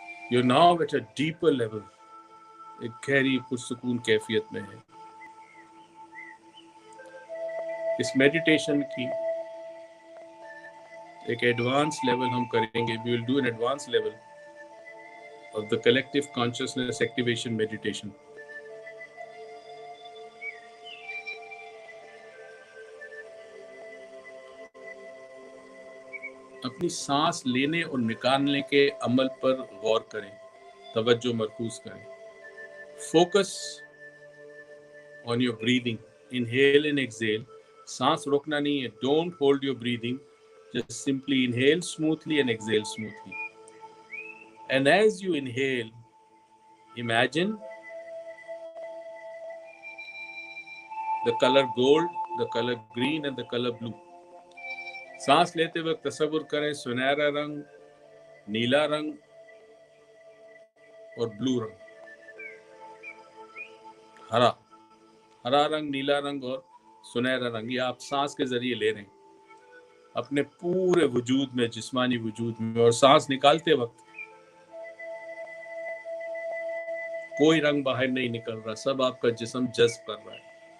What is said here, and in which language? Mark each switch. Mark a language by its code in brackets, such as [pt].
[en] You're now at a deeper level. [ur] ایک گہری پرسکون کیفیت میں ہے. اس میڈیٹیشن کی ایک ایڈوانس لیول ہم کریں گے. [en] We will do an advanced level of the collective consciousness activation meditation. [ur] اپنی سانس لینے اور نکالنے کے عمل پر غور کریں, توجہ مرکوز کریں. [en] Focus on your breathing. Inhale and exhale. [ur] سانس روکنا نہیں ہے. [en] Don't hold your breathing. Just simply inhale smoothly and exhale smoothly. And as you inhale, imagine the color gold, the color green and the color blue. [ur] سانس لیتے وقت تصور کریں سنہرا رنگ, نیلا رنگ اور بلو رنگ. ہرا رنگ, نیلا رنگ اور سنہرا رنگ. یہ آپ سانس کے ذریعے لے رہے ہیں اپنے پورے وجود میں, جسمانی وجود میں. اور سانس نکالتے وقت کوئی رنگ باہر نہیں نکل رہا, سب آپ کا جسم جذب کر رہا ہے.